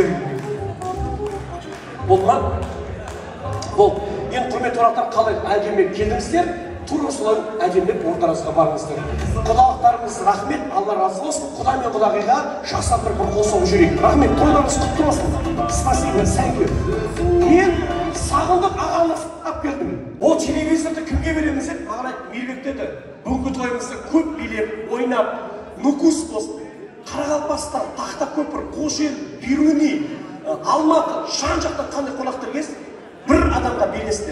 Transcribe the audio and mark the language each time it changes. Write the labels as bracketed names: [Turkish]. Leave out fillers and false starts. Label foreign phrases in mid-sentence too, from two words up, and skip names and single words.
[Kazakh] Болды ма? Болды. Енді құрметті қонақтар, қалай әдемі келдіңіздер? Тура осылай әдемілеп ортаңызға барыңыздар. Құдалықтарыңыз рахмет, Алла разы болсын. Құда мен құдағиға жақсап бір қол соғып жүрейік. Рахмет, тойдарыңыз құтты болсын. [Russian] Спасибо, [English] thank you. [Kazakh] Мен сағындық ағамыз алып келдім. Ол телевизорды кімге береміз деп маған айтты, Мейірбек деді. Бүгінгі тойымызды көп билеп, ойнап, нукус болсын. Қарақалпақстан, Тақтакөпір, Қошел, Бүйрөне, Алматы, жан-жақтан қандай қонақтар келсін, бір адамға бересіздер.